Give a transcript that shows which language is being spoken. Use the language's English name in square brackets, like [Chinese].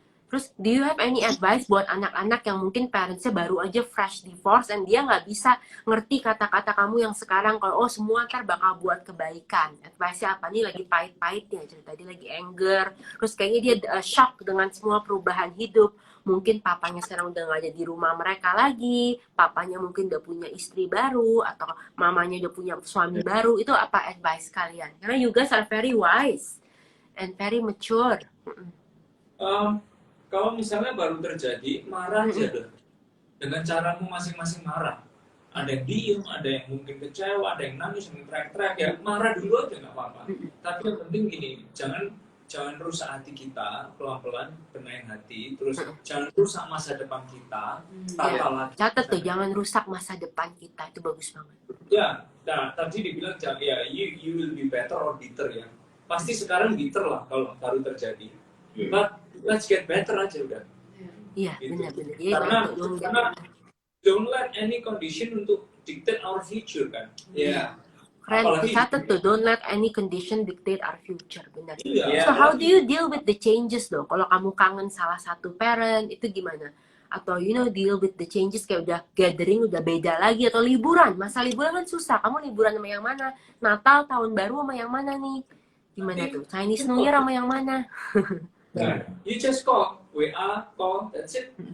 [Indonesian] Terus, [English] do you have any advice [Indonesian] buat anak-anak yang mungkin parentsnya baru aja fresh divorce and dia nggak bisa ngerti kata-kata kamu yang sekarang kalau semua ntar bakal buat kebaikan. Advice-nya apa nih, lagi pahit-pahitnya cerita, dia lagi anger, terus kayaknya dia shock dengan semua perubahan hidup. Mungkin papanya sekarang udah nggak ada di rumah mereka lagi, papanya mungkin udah punya istri baru atau mamanya udah punya suami baru. Itu apa advice kalian? Karena [English] you guys are very wise and very mature. [Indonesian] Kalau misalnya baru terjadi, marah aja deh. Dengan caramu masing-masing marah. Ada yang diem, ada yang mungkin kecewa, ada yang nangis, yang teriak-teriak. Ya marah dulu aja nggak apa-apa. Tapi yang penting gini, jangan rusak hati kita, pelan-pelan benahin hati. Terus jangan rusak masa depan kita. Tata lagi. Catat tuh, jangan rusak masa depan kita. Itu bagus banget. Ya, nah tadi dibilang ya [English] you will be better or bitter [Indonesian] ya. Pasti sekarang bitter lah kalau baru terjadi. [English] But let's get better [Indonesian] aja udah. Iya, gitu. benar-benar. Karena [English] don't let any condition untuk dictate our future kan. [Indonesian] Iya. Keren, dicatat tuh, [English] don't let any condition dictate our future, benar. [Indonesian] Iya. [English] So how do you deal with the changes though? [Indonesian] Kalau kamu kangen salah satu parent, itu gimana? Atau [English] deal with the changes [Indonesian] kayak udah gathering, udah beda lagi, atau liburan. Masa liburan kan susah, kamu liburan sama yang mana? Natal, tahun baru sama yang mana nih? Gimana tuh? Chinese New Year sama yang mana? [English] You just call, WA, call, that's it.